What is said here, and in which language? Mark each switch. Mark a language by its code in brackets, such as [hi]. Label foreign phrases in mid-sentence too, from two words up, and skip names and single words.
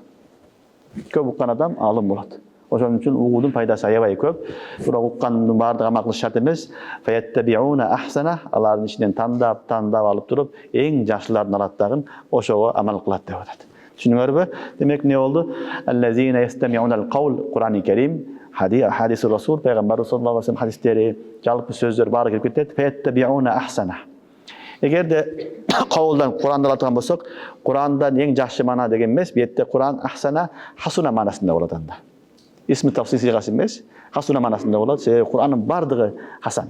[ky] Көп уккан адам алым болот. Ошон үчүн угуунун пайдасы аябай көп. Бирок уккандын баардыгы амал кылыш шарт эмес. [ar] فيتبعون أحسنه, [ky] алардын ичинен тандап алып туруп, эң жакшыларын алат дагы, ошого амал кылат деп атат. Түшүнүңөрбү? Демек не болду? [ar] الذين يستمعون القول, [ky] Кур'ан-ы Керим, хадис Расул, пайгамбар [ar] صلى الله عليه وسلم [ky] хадистери, жалпы сөздөр баары кирип кетет. [ar] فيتبعون أحسنه. [ky] Эгерде каулдан Кур'анды алып болсок, Кур'андан эң жакшы мана деген эмес, бу жерде Кур'ан ахсана, хасуна манасында болот анда. Исми тавсис сигасы эмес, хасуна манасында болот. Себеби Кур'андын баардыгы хасан.